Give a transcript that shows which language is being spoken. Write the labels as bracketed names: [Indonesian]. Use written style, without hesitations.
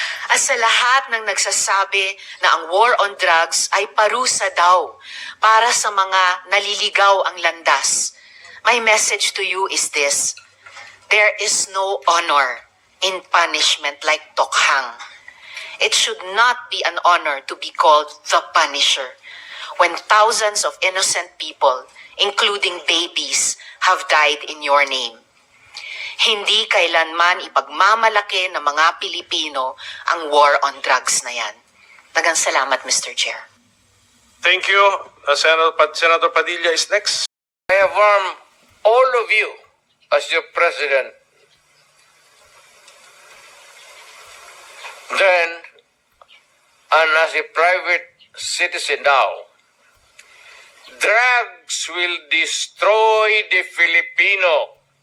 [Filipino] At sa lahat ng nagsasabi na ang war on drugs ay parusa daw para sa mga naliligaw ang landas, [English] my message to you is this: there is no honor in punishment like tokhang. It should not be an honor to be called the Punisher when thousands of innocent people, including babies, have died in your name. [Filipino] Hindi kailanman ipagmamalaki ng mga Pilipino ang war on drugs na yan. Dagang salamat, Mr. Chair. [English] Thank you. Senator Padilla is next. I affirm all of you as your president. Then, and as a private citizen now, drugs will destroy the Filipino.